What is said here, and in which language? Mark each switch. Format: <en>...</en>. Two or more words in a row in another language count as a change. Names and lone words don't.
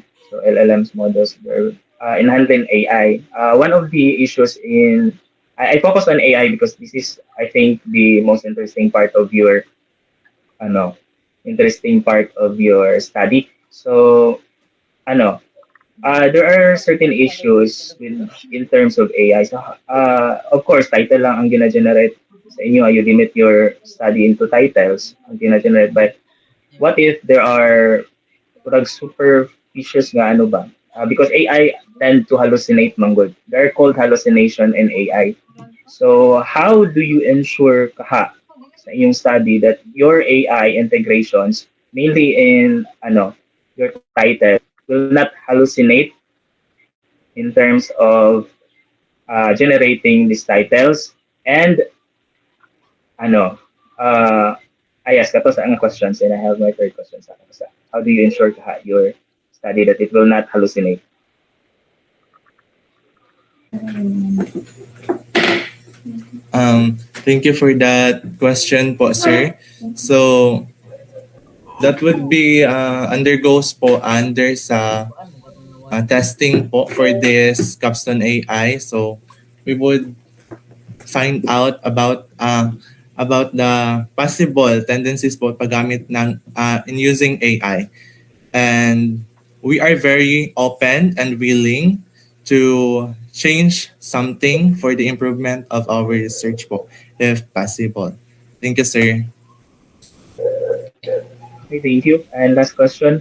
<en>So LLMs models, in handling AI, one of the issues I focus on AI because this is, I think, the most interesting part of your ano interesting part of your study. So, there are certain issues in terms of AI.</en> <hil>So,</hil> <en>of course,</en> <hil>title lang ang gina-generate sa inyo.</hil> <en>You limit your study into titles</en> <hil>ang gina-generate.</hil> <en>But what if there are superficious</en> <hil>nga ano ba?</hil> <en>Because AI tend to hallucinate manggod. They're called hallucination in AI. So, how do you ensure</en> <hil>sa inyong</hil> <en>study that your AI integrations, mainly in your title, will not hallucinate in terms of generating these titles? And I ask</en> <hil>kato sa ang</hil> <en>questions, and I have my third question sa how do you ensure your study that it will not hallucinate? Thank you for that question po, sir. So, that would be undergoes po under sa testing po for this Capstone AI. So, we would find out about the possible tendencies po</en> <tl>paggamit ng</tl> <en>in using AI. And we are very open and willing to change something for the improvement of our research po, if possible. Thank you, sir. Okay, thank you. And last question.</en>